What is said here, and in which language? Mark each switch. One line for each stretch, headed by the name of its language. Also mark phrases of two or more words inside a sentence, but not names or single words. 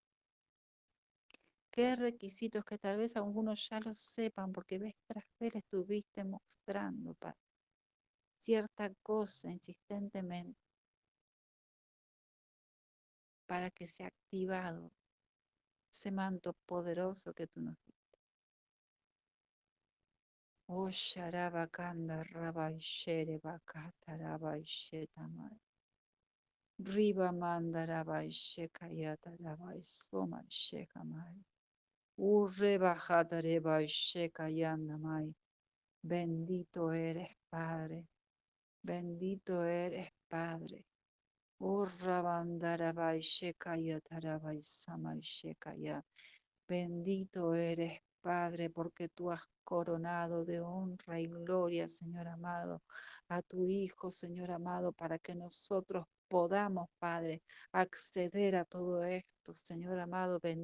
Spanish: Qué requisitos que tal vez algunos ya lo sepan porque vez tras vez le estuviste mostrando, Padre, cierta cosa insistentemente para que sea activado ese manto poderoso que tú nos diste. Oh, Sharabakanda Rabai Shere Bakata Rabai Shetamai. Riba Manda Rabai Shekayata Rabai Soma Shekamai. Urrebajata Rabai Shekayandamai. Bendito eres, Padre. Bendito eres, Padre. Urrabandarabai Shekaya Tarabai Samai Shekaya. Bendito eres, Padre, porque tú has coronado de honra y gloria, Señor amado, a tu Hijo, Señor amado, para que nosotros podamos, Padre, acceder a todo esto, Señor amado.